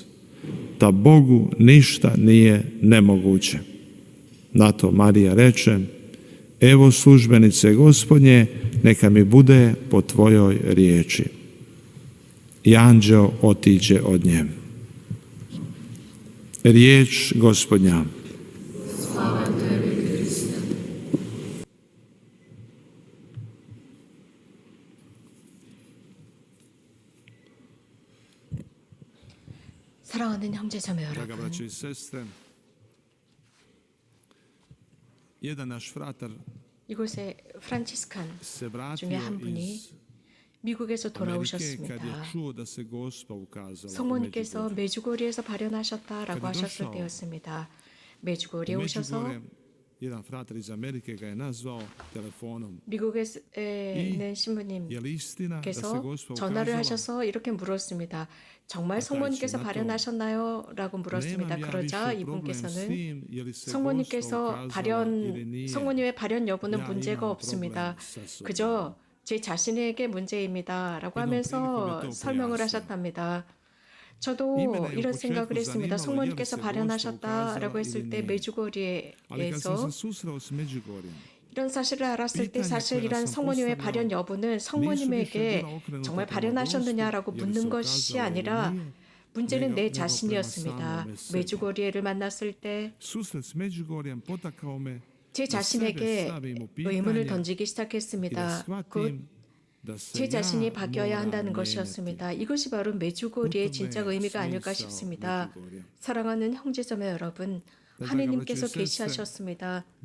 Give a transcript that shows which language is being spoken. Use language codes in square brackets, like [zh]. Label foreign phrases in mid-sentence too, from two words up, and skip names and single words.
[hr] Da Bogu ništa nije nemoguće. Na to Marija reče: Evo službenice Gospodnje, neka mi bude po tvojoj riječi. I anđeo otiđe od nje. Riječ Gospodnja. [ko] 사랑하는 형제자매 [hr] Draga [ko] 여러분, [hr] braćo i sestre, jedan naš fratar [ko] 이곳에 프란치스칸 [hr] se [ko] 중에 [hr] vratio [ko] 한 분이 [hr] iz [ko] 미국에서 [hr] Amerike kad je [ko] 돌아오셨습니다. [hr] čuo da se Gospa ukazala u [ko] 성모님께서 [hr] Međugorju. [ko] 메주고리에서 발현하셨다라고 [hr] Kad je [ko] 하셨을 [hr] došao [ko] 때였습니다. [hr] U [ko] 메주고리에 오셔서 [hr] Međugorje, jedan fratar iz Amerike ga je nazvao telefonom. [ko] 미국에 있는 [hr] Je li istina da se [ko] 신부님께서 [hr] Gospa [ko] 전화를 [hr] ukazala? [ko] 하셔서 이렇게 물었습니다. 정말 성모님께서 발현하셨나요? 라고 물었습니다. [hr] Nemam ja [ko] 그러자 [hr] više problem s [ko] 이분께서는 [hr] tim, je li se [ko] 성모님께서 [hr] Gospa ukazala ili nije. [ko] 성모님의 발현 여부는 [hr] Ja [ko] 문제가 [hr] imam [ko] 없습니다. [hr] problem sa sobom. [ko] 그저 제 자신에게 문제입니다. 라고 하면서 설명을 하셨답니다. 저도 이런 생각을 했습니다. 성모님께서 발현하셨다라고 했을 때 [hr] Ali kad sam [ko] 메주고리에서 [hr] se susreo s Međugorjem, [ko] 이런 사실을 알았을 때 사실 이런 성모님의 발현 여부는 성모님에게 정말 발현하셨느냐라고 묻는 것이 아니라 문제는 내 자신이었습니다. 메주고리에를 만났을 때 [hr] susret s Međugorjem potakao me [ko] 제 자신에게 의문을 던지기 시작했습니다. 곧 제 자신이 바뀌어야 한다는 것이었습니다. 이것이 바로 메주고리의 진짜 의미가 아닐까 싶습니다. 사랑하는 형제자매 여러분, 하느님께서 계시하셨습니다.